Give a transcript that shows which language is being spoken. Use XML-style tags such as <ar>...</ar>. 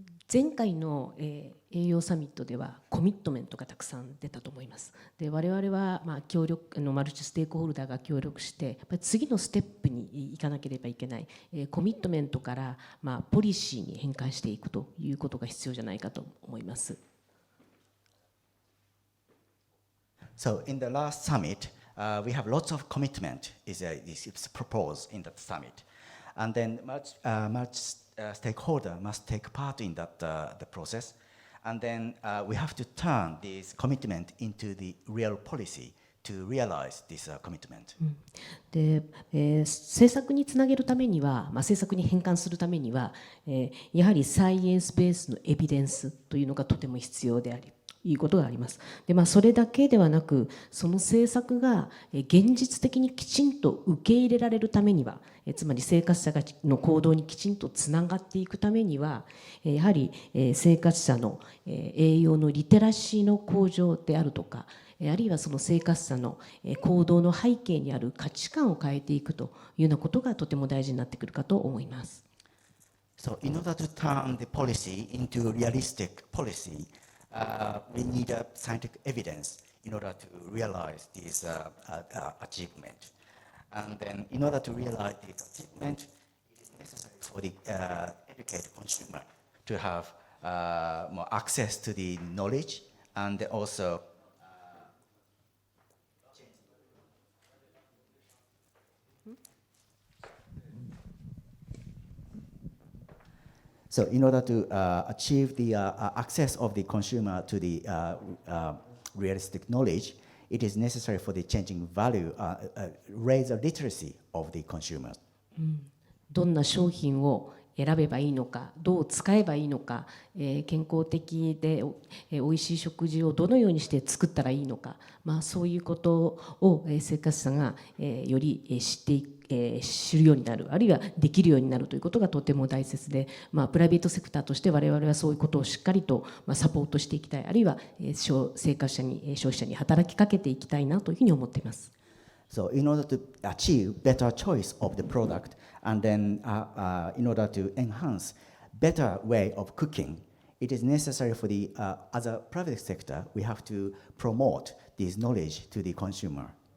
<ja>前回の、栄養サミットではコミットメントがたくさん出たと思います。で我々は、協力マルチステークホルダーが協力してやっぱり次のステップに行かなければいけない、コミットメントから、ポリシーに変換していくということが必要じゃないかと思います。</ja> <en>So in the last summit, we have lots of commitment is proposed in that summit, and then much stakeholder must take part in that the process, and then we have to turn this commitment into the real policy to realize this commitment.</en> <ja>で政策につなげるためには、政策に変換するためには、やはりサイエンスベースのエビデンスというのがとても必要でありいうことがあります。で、それだけではなく、その政策が現実的にきちんと受け入れられるためには、つまり生活者の行動にきちんとつながっていくためには、やはり生活者の栄養のリテラシーの向上であるとか、あるいはその生活者の行動の背景にある価値観を変えていくというようなことがとても大事になってくるかと思います。</ja> <en>So in order to turn the policy into realistic policy, we need scientific evidence in order to realize this achievement. And then in order to realize this achievement, it is necessary for the educated consumer to have more access to the knowledge and also So in order to achieve the access of the consumer to the realistic knowledge, it is necessary for the changing value, raise the literacy of the consumers.</en> <ja>どんな商品を選べばいいのか、どう使えばいいのか、健康的で美味しい食事をどのようにして作ったらいいのか、そういうことを生活者がより知るようになる、あるいはできるようになるということがとても大切で、プライベートセクターとして我々はそういうことをしっかりとサポートしていきたい、あるいは生活者に消費者に働きかけていきたいなというふうに思っています。</ja> <en>So in order to achieve better choice of the product, and then in order to enhance better way of cooking, it is necessary for the as a private sector, we have to promote this knowledge to the consumer.</en>